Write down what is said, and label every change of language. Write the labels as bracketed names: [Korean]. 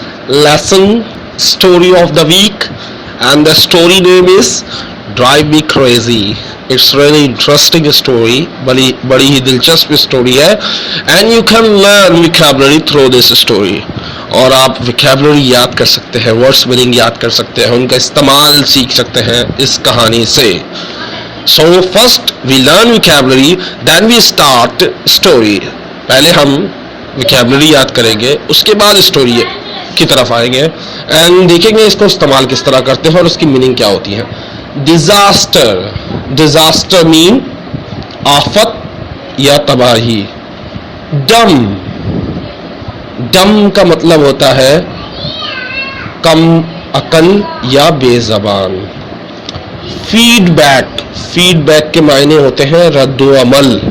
[English] Lesson story of the week, and the story name is Drive Me Crazy. It's really interesting story. [Hindi] बड़ी ही दिलचस्प story है, [English] and you can learn vocabulary through this story. [Hindi] और आप vocabulary याद कर सकते हैं, words meaning याद कर सकते हैं, उनका इस्तेमाल सीख सकते हैं इस कहानी से. [English] So first we learn vocabulary, then we start story. [Hindi] पहले हम vocabulary याद करेंगे, उसके बाद स्टोरी की तरफ आएंगे एंड देखेंगे इसको इस्तेमाल किस तरह करते हैं और उसकी मीनिंग क्या होती है. डिजास्टर मीन आफत या तबाही. डम का मतलब होता है कम अकल या बेजबान. फीडबैक के मायने होते हैं रद्दो अमल.